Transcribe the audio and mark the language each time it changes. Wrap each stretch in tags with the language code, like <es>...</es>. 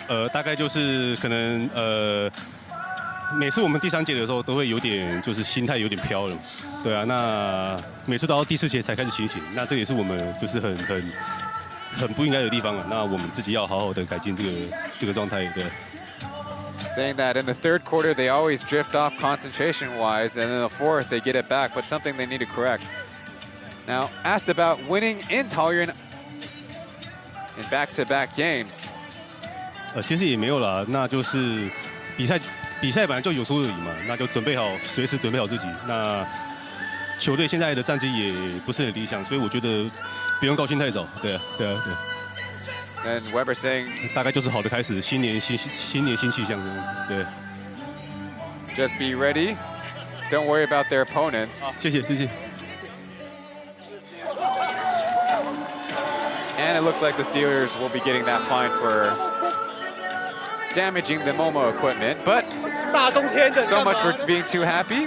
<zh>大概就是可能每次我们第3节的时候都会有点就是心态有点飘了，对啊，那每次到第4节才开始清醒，那这也是我们就是很不应该的地方啊，那我们自己要好好的改进这个状态，对。</zh> <en>Saying that in the 3rd quarter they always drift off concentration-wise, and in the 4th they get it back, but something they need to correct. Now, asked about winning in Taoyuan in back-to-back games.</en> <zh>其实也没有啦，那就是比赛本来就有输有赢嘛，那就准备好，随时准备好自己。那球队现在的战绩也不是很理想，所以我觉得不用高兴太早。对啊，对啊，对啊。</zh> <en>And Weber saying</en> <zh>大概就是好的开始，新年新气象这样子，对。</zh> <en>Just be ready. Don't worry about their opponents.</en> <zh>好，谢谢。</zh> <en>And it looks like the Steelers will be getting that fine for damaging the Momo equipment, but so much for being too happy.</en>